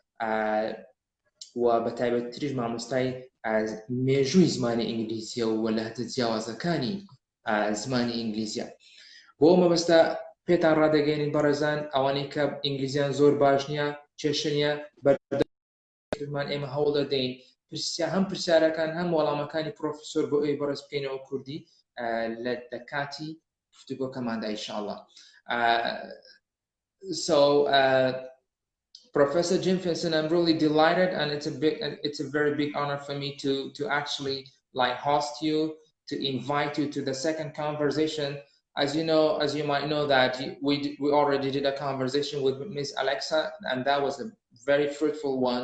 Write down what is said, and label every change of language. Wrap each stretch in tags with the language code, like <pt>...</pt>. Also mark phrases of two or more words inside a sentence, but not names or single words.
<ckb>و بە تایبەتتریش مامۆستای مێژووی زمانی ئینگلیزیە و لە هەتە جیاوازەکانی زمانی ئینگلیزیە بۆ مەبەستە پێتان ڕادەگەێنین بەڕێزان ئەوانەی کە ئینگلیزیان زۆر باش نییە کێشە نییە بەردەمان ئێمە هەوڵ دەدەین هەم پرسیارەکان هەم وەڵامەکانی پرۆفیسۆر بۆ ئەوی بەڕێز بکەینەوە کوردی لە کاتی گفتوگۆکەماندا ئینشاءالله.</ckb> <en>So, Professor Jim Vincent, I'm really delighted, and it's a very big honor for me to actually like host you, to invite you to the second conversation. As you might know that we already did a conversation with Miss Alexa, and that was a very fruitful one.</en>